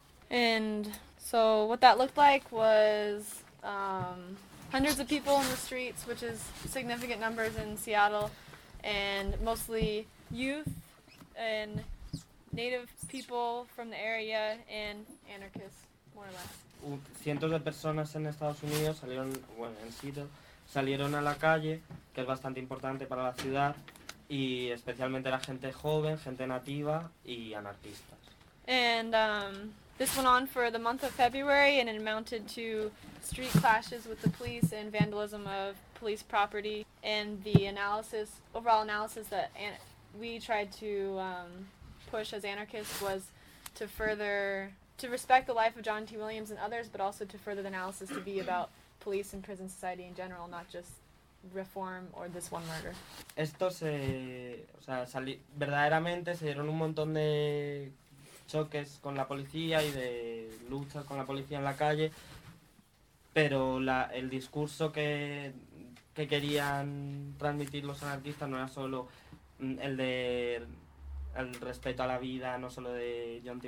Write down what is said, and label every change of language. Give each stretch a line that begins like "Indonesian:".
English: And so what that looked like was hundreds of people in the streets, which is significant numbers in Seattle, and mostly youth and native people from the area and anarchists, more or less.
Spanish: Cientos de personas en Estados Unidos salieron, bueno, en Seattle, salieron a la calle, que es bastante importante para la ciudad, y especialmente la gente joven, gente nativa y anarquistas.
English: And this went on for the month of February, and it amounted to street clashes with the police and vandalism of police property, and the analysis, overall analysis that we tried to push as anarchists was to further to respect the life of John T. Williams and others, but also to further the analysis to be about police and prison society in general, not just reform or this one murder.
Spanish: Esto se, o sea, verdaderamente se dieron un montón de choques con la policía y de luchas con la policía en la calle, pero el discurso que querían transmitir los anarquistas no era solo el de el respeto a la vida, no solo de John T.